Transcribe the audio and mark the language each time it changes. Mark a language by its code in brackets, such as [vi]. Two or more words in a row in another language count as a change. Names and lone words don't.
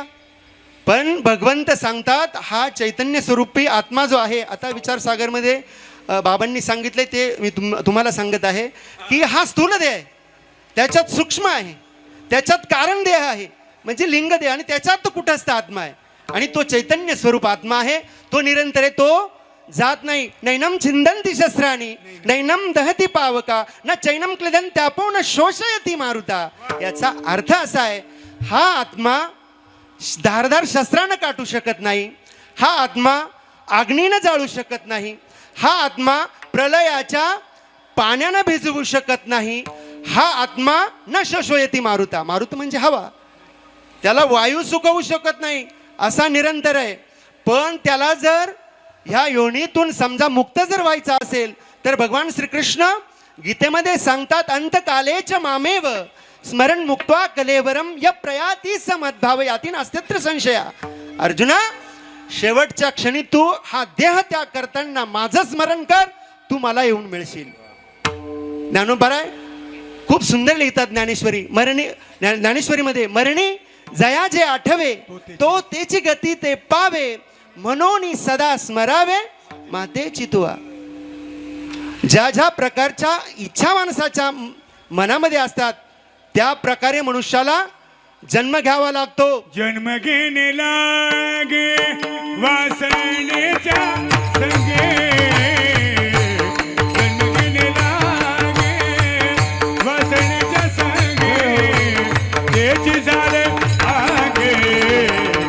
[mr] पण भगवंत सांगतात हा चैतन्य स्वरूपी आत्मा जो आहे, आता विचारसागरमध्ये बाबांनी सांगितले ते मी तुम्हाला सांगत आहे की हा स्थूल देह आहे, त्याच्यात सूक्ष्म आहे, त्याच्यात कारण देह आहे म्हणजे लिंग देह, आणि त्याच्यात कुटस्थ आत्मा आहे. आणि तो चैतन्य स्वरूप आत्मा आहे, तो निरंतर आहे, तो जात नाही. [sa] नैनम छिंदंती शस्त्राणी नैनम दहती पावका न चैनम क्लिदन त्यापो न शोषयती मारुता. [mr] याचा अर्थ असा आहे, हा आत्मा धारदार शस्त्रानं काटू शकत नाही, हा आत्मा अग्नीनं जाळू शकत नाही, हा आत्मा प्रलयाच्या पाण्यानं भिजवू शकत नाही, हा आत्मा [sa] न शोषयती मारुता. [mr] मारुत म्हणजे हवा, त्याला वायू सुकवू शकत नाही, असा निरंतर आहे. पण त्याला जर ह्या योनीतून समजा मुक्त जर व्हायचा असेल तर भगवान श्रीकृष्ण गीतेमध्ये सांगतात [sa] अंतकालेच मामेव स्मरण मुक्त्वा कलेवरम य प्रयाती समद्भाव याती नास्त्यत्र संशया. [mr] अर्जुना, शेवटच्या क्षणी तू हा देह त्याग करताना माझं स्मरण कर, तू मला येऊन मिळशील. ज्ञानोबराय खूप सुंदर लिहितात ज्ञानेश्वरी. ज्ञानेश्वरीमध्ये मरणी जया जे आठवे तो तेची गती ते पावे, मनोनी सदा स्मरावे मातेची तुआ. ज्या ज्या प्रकारच्या इच्छा माणसाच्या मनामध्ये असतात त्या प्रकारे मनुष्याला जन्म घ्यावा लागतो. जन्म घेणे लागे वासनेच्या संगे, जन्म घेणे लागे वासनेच्या संगे, त्याची झाले आगे